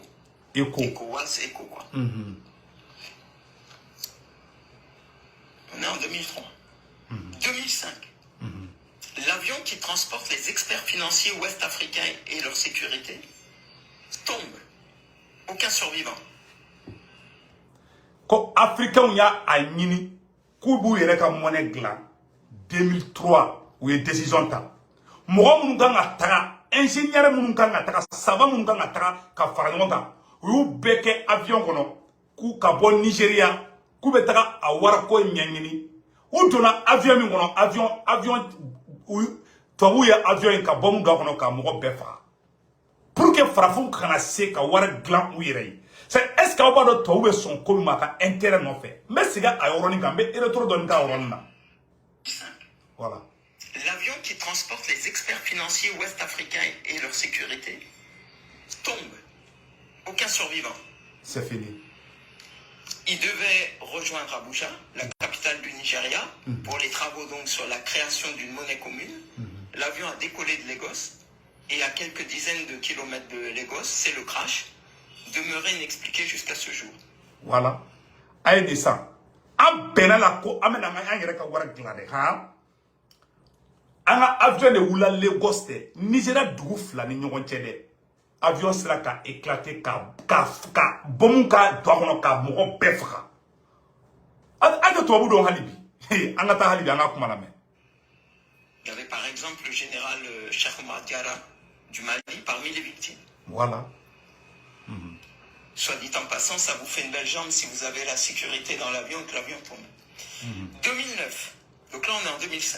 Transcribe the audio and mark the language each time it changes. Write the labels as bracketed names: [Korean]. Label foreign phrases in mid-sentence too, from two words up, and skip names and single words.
[French] ECOWAS, ECO quoi. On est en 2003. 2005. L'avion qui transporte les experts financiers ouest-africains et leur sécurité tombe. Aucun survivant. [Bambara] Ko africain y'a a ɲini k'u b'u yɛrɛ ka monnaie dilan 2003 u ye décision ta mɔgɔ minnu kan ka taga ingénieur minnu kan ka taga savant minnu kan ka taga ka fara ɲɔgɔn kan u y'u bɛɛ kɛ avion kɔnɔ k'u ka bɔ Nigeria k'u bɛ taga a wariko ɲɛɲini u donna avion min kɔnɔ avion tubabuw ye avion in ka bombe don a kɔnɔ ka mɔgɔ bɛɛ faga [French] pour que [Bambara] farafinw kana se ka wari dilan u yɛrɛ ye [French] est-ce que [Bambara] aw b'a dɔn tubabuw bɛ sɔn ko min ma ka intérêt nɔfɛ n bɛ segin a yɔrɔnin kan n bɛ retour dɔɔnin k'a yɔrɔnin na. [French] Voilà. L'avion qui transporte les experts financiers ouest-africains et leur sécurité tombe. Aucun survivant. C'est fini. Il devait rejoindre Abuja, la capitale du Nigeria, pour les travaux donc sur la création d'une monnaie commune. L'avion a décollé de Lagos et à quelques dizaines de kilomètres de Lagos, c'est le crash, demeuré inexpliqué jusqu'à ce jour. Voilà. Aïe descend. [Bambara] An bɛnna la ko an bɛna an yɛrɛ ka wari dilan dɛ han an ka avion de wula Lagos tɛ Nigeria dugu fila ni ɲɔgɔn cɛ dɛ avion sera ka éclater ka bombe ka don a kɔnɔ ka mɔgɔ bɛɛ faga an tɛ tubabu dɔn hali bi an ka taa hali bi an ka kuma lamɛn. [French] Il y avait par exemple le général Cheikh Oumar Diarra du Mali parmi les victimes. Voilà. Soit dit en passant, ça vous fait une belle jambe si vous avez la sécurité dans l'avion et que l'avion tombe. 2009. Donc là, on est en 2005.